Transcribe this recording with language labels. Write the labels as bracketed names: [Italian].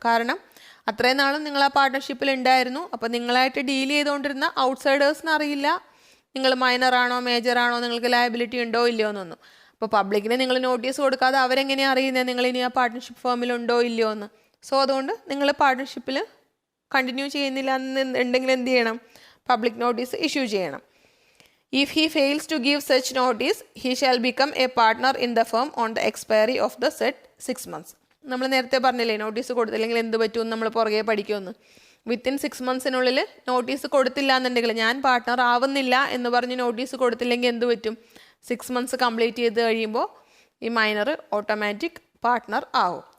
[Malayalam] കാരണം അത്രയും നാളും നിങ്ങൾ ആ പാർട്ട്ണർഷിപ്പിൽ ഉണ്ടായിരുന്നു, അപ്പോൾ നിങ്ങളായിട്ട് ഡീൽ ചെയ്തുകൊണ്ടിരുന്ന ഔട്ട്സൈഡേഴ്സിന് അറിയില്ല നിങ്ങൾ മൈനറാണോ മേജറാണോ, നിങ്ങൾക്ക് ലയബിലിറ്റി ഉണ്ടോ ഇല്ലയോ എന്നൊന്നും. അപ്പോൾ പബ്ലിക്കിന് നിങ്ങൾ നോട്ടീസ് കൊടുക്കാതെ അവരെങ്ങനെയാണ് അറിയുന്നത് നിങ്ങൾ ഇനി ആ പാർട്ട്ണർഷിപ്പ് ഫേമിൽ ഉണ്ടോ ഇല്ലയോ എന്ന്? സോ അതുകൊണ്ട് നിങ്ങൾ പാർട്ട്ണർഷിപ്പിൽ കണ്ടിന്യൂ ചെയ്യുന്നില്ല എന്നുണ്ടെങ്കിൽ എന്ത് ചെയ്യണം? പബ്ലിക് നോട്ടീസ് ഇഷ്യൂ ചെയ്യണം. [English] If he fails to give such notice, he shall become a partner in the firm on the expiry of the said 6 months. [Malayalam] നമ്മൾ നേരത്തെ പറഞ്ഞില്ലേ നോട്ടീസ് കൊടുത്തില്ലെങ്കിൽ എന്ത് പറ്റുമെന്ന് നമ്മൾ പുറകെ പഠിക്കുമെന്ന്. വിത്തിൻ 6 മന്ത്സിനുള്ളിൽ നോട്ടീസ് കൊടുത്തില്ല എന്നുണ്ടെങ്കിൽ ഞാൻ പാർട്ട്ണർ ആവുന്നില്ല എന്ന് പറഞ്ഞ് നോട്ടീസ് കൊടുത്തില്ലെങ്കിൽ എന്ത് പറ്റും? 6 മന്ത്സ് കംപ്ലീറ്റ് ചെയ്ത് കഴിയുമ്പോൾ ഈ മൈനർ ഓട്ടോമാറ്റിക് പാർട്ട്ണർ ആവും.